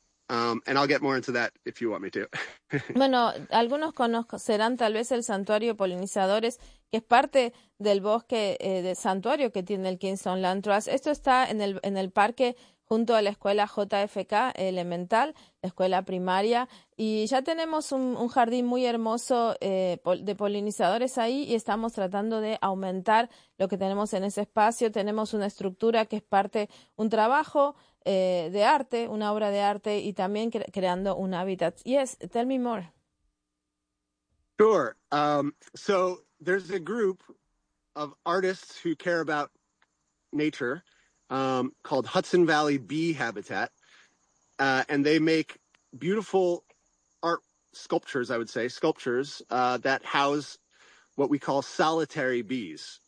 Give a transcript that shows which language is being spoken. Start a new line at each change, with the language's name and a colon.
English: And I'll get more into that if you want me to.
Spanish: Bueno, algunos conocerán tal vez el santuario polinizadores, que es parte del bosque de santuario que tiene el Kingston Land Trust. Esto está en el parque junto a la escuela JFK Elemental, la escuela primaria, y ya tenemos un jardín muy hermoso de polinizadores ahí y estamos tratando de aumentar lo que tenemos en ese espacio. Tenemos una estructura que es parte un trabajo de arte, una obra de arte, y también creando un hábitat.
English: Yes, tell me more. Sure. So there's a group of artists who care about nature, called Hudson Valley Bee Habitat, and they make beautiful art sculptures, I would say, that house what we call solitary bees.